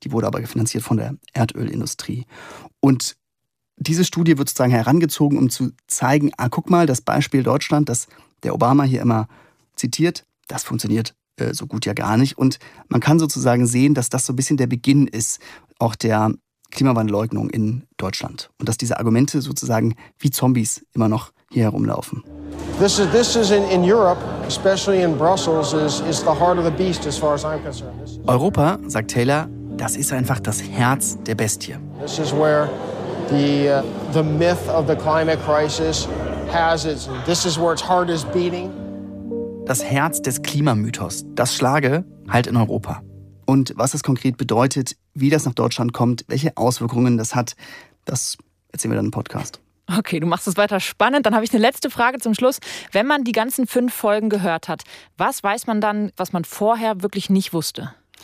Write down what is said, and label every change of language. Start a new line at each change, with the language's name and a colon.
German: Die wurde aber finanziert von der Erdölindustrie. Und diese Studie wird sozusagen herangezogen, um zu zeigen, ah, guck mal, das Beispiel Deutschland, das der Obama hier immer zitiert, das funktioniert so gut ja gar nicht. Und man kann sozusagen sehen, dass das so ein bisschen der Beginn ist, auch der Klimawandelleugnung in Deutschland. Und dass diese Argumente sozusagen wie Zombies immer noch hier herumlaufen.
English: This is in Europe, especially in Brussels, is the heart of the beast, as far as I'm concerned.
German: Europa, sagt Taylor, das ist einfach das Herz der Bestie.
English: This is where the myth of the climate crisis has its. This is where its heart is beating.
German: Das Herz des Klimamythos, das schlage halt in Europa. Und was das konkret bedeutet, wie das nach Deutschland kommt, welche Auswirkungen das hat, das erzählen wir dann im Podcast. Okay, du machst es weiter spannend. Dann habe ich eine letzte Frage zum Schluss. Wenn man die ganzen 5 Folgen gehört hat, was weiß man dann, was man vorher wirklich nicht wusste?